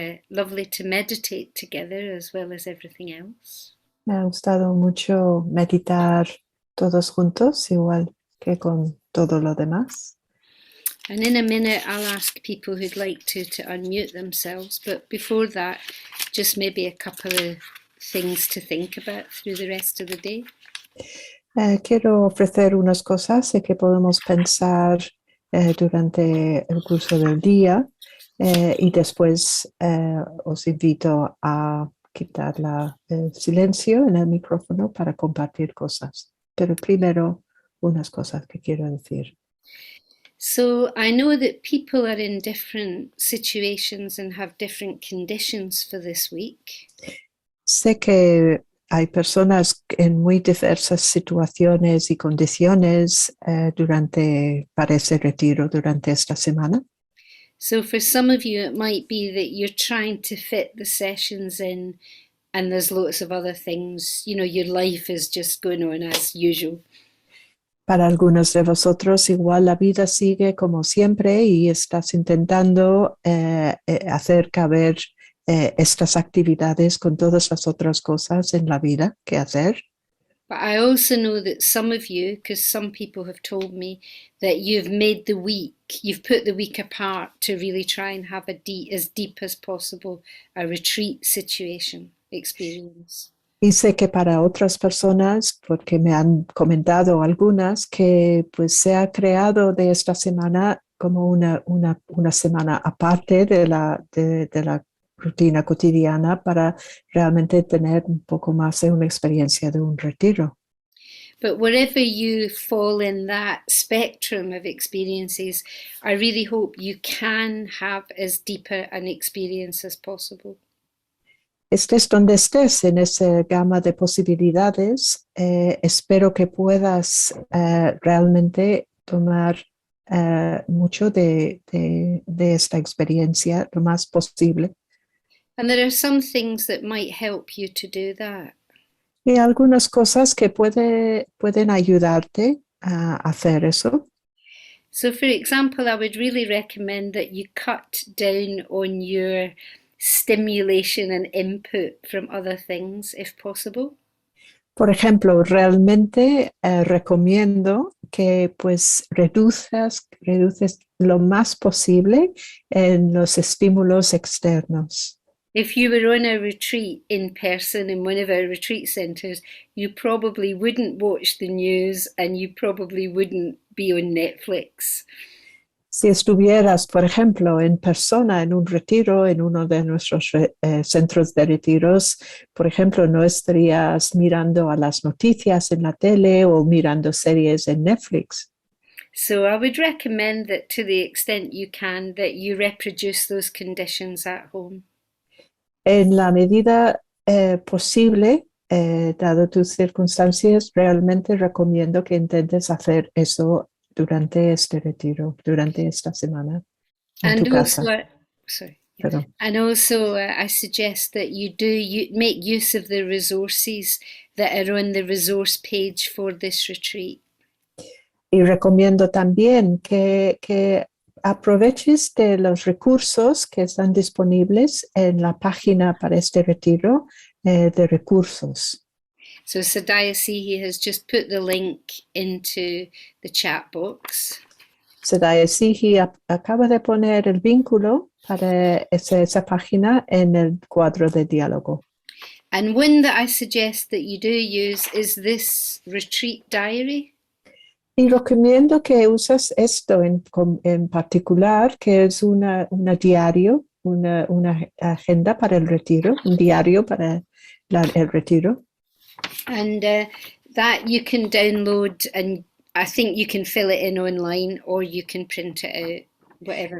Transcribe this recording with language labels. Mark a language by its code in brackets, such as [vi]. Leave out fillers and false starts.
[en] Lovely to meditate together as well as everything else. [es] Me ha gustado mucho meditar todos juntos, igual que con todo lo demás. [en] And in a minute, I'll ask people who'd like to unmute themselves. But before that, just maybe a couple of things to think about through the rest of the day. [es] Quiero ofrecer unas cosas que podemos pensar durante el curso del día y después os invito a quitar el silencio en el micrófono para compartir cosas. Pero primero, unas cosas que quiero decir. [en] So I know that people are in different situations and have different conditions for this week. [es] Sé que hay personas en muy diversas situaciones y condiciones para ese retiro durante esta semana. [en] So for some of you, it might be that you're trying to fit the sessions in and there's lots of other things. You know, your life is just going on as usual. [es] Para algunos de vosotros, igual la vida sigue como siempre y estás intentando hacer caber estas actividades con todas las otras cosas en la vida que hacer. [en] But I also know that some of you, because some people have told me that you've made the week, you've put the week apart to really try and have as deep as possible a retreat situation experience. [es] Y sé que para otras personas, porque me han comentado algunas, que pues se ha creado de esta semana como una semana aparte de la rutina cotidiana para realmente tener un poco más de una experiencia de un retiro. [en] But wherever you fall in that spectrum of experiences, I really hope you can have as deeper an experience as possible. [es] Estés donde estés en esa gama de posibilidades, espero que puedas realmente tomar mucho de esta experiencia lo más posible. [en] And there are some things that might help you to do that. [es] Y algunas cosas que pueden ayudarte a hacer eso. [en] So, for example, I would really recommend that you cut down on your stimulation and input from other things, if possible. [es] Por ejemplo, realmente recomiendo que pues reduces lo más posible en los estímulos externos. [en] If you were on a retreat in person in one of our retreat centres, you probably wouldn't watch the news and you probably wouldn't be on Netflix. [es] Si estuvieras, por ejemplo, en persona en un retiro, en uno de nuestros centros de retiros, por ejemplo, no estarías mirando a las noticias en la tele o mirando series en Netflix. [en] So I would recommend that to the extent you can, that you reproduce those conditions at home. [es] En la medida posible, dado tus circunstancias, realmente recomiendo que intentes hacer eso durante este retiro, durante esta semana, en tu casa. Perdón. [en] And also, I suggest that you make use of the resources that are on the resource page for this retreat. [es] Y recomiendo también que aproveches de los recursos que están disponibles en la página para este retiro de recursos. [en] So Sadaya Sihi has just put the link into the chat box. [es] Sadaya Sihi acaba de poner el vínculo para esa página en el cuadro de diálogo. [en] And one that I suggest that you do use is this retreat diary. [es] Y recomiendo que uses esto en particular, que es una diario, una agenda para el retiro, un diario para el retiro. [en] And that you can download, and I think you can fill it in online or you can print it out, whatever.